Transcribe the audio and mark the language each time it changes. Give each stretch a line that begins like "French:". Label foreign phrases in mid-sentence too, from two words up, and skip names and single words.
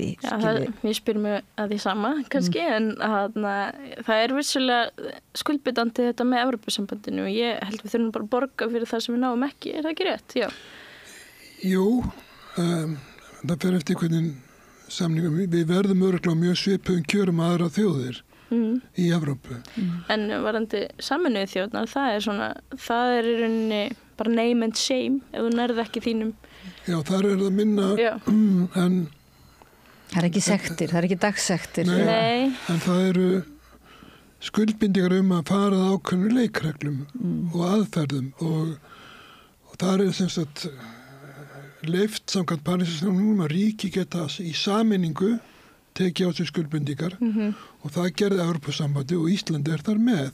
Icelandic: ég spyr mig að því sama kannski en það er vissulega skuldbindandi þetta með Evrópusambandinu og ég held við þurfum bara að borga fyrir það sem við náum ekki, er það ekki rétt? Já. Jú, það fer eftir hvernig samningum við verðum örugglega mjög svipuðum kjörum aðra þjóðir í Evrópu. En varðandi Sameinuðu þjóðirnar, það er í rauninni bara
English: name and shame
Icelandic: ef þú nærð ekki þínum. Já, þar er það minna en það er ekki sektir, það er ekki dagsektir. Nei. En það eru skuldbindingar að fara að ákveðnu leikreglum og aðferðum og það er sem sagt leyft samkvæmt Parísarsamningnum að ríki geta í sameiningu tekið á sig skuldbindingar og það gerði Evrópusambandi og Íslandi er þar með.